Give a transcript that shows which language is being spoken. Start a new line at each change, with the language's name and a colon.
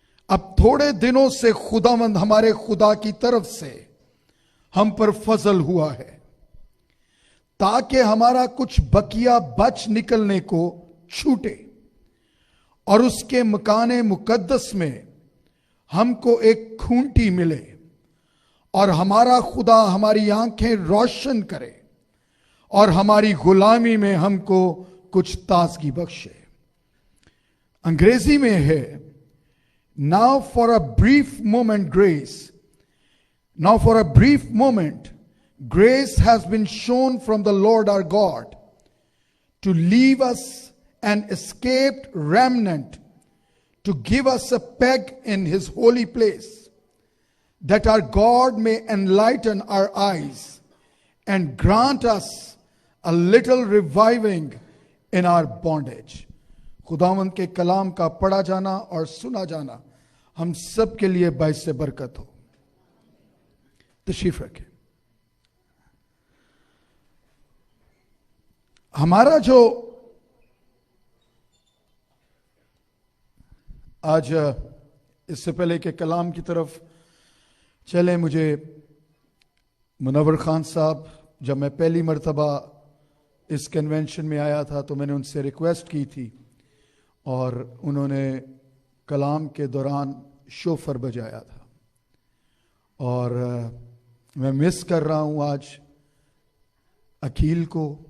Hindi: अब थोड़े दिनों से खुदावंद हमारे खुदा की तरफ से हम पर फजल हुआ है ताकि हमारा कुछ बकिया बच निकलने को छूटे और उसके मकाने मुकद्दस में हमको एक खूंटी मिले और हमारा खुदा हमारी आंखें रोशन करे और हमारी गुलामी में हमको कुछ ताजगी बख्शे। अंग्रेजी में है,
English: Now for a brief moment grace, now for a brief moment grace has been shown from the Lord our God to leave us an escaped remnant, to give us a peg in his holy place, that our God may enlighten our eyes and grant us a little reviving in our bondage.
Hindi: खुदावंद के कलाम का पढ़ा जाना और सुना जाना हम सब के लिए बाइस बरकत हो। तशरीफ रखें। हमारा जो आज इससे पहले के कलाम की तरफ चले, मुझे मुनव्वर खान साहब, जब मैं पहली मर्तबा इस कन्वेंशन में आया था तो मैंने उनसे रिक्वेस्ट की थी और उन्होंने कलाम के दौरान शोफर बजाया था और मैं मिस कर रहा हूं आज अकील को।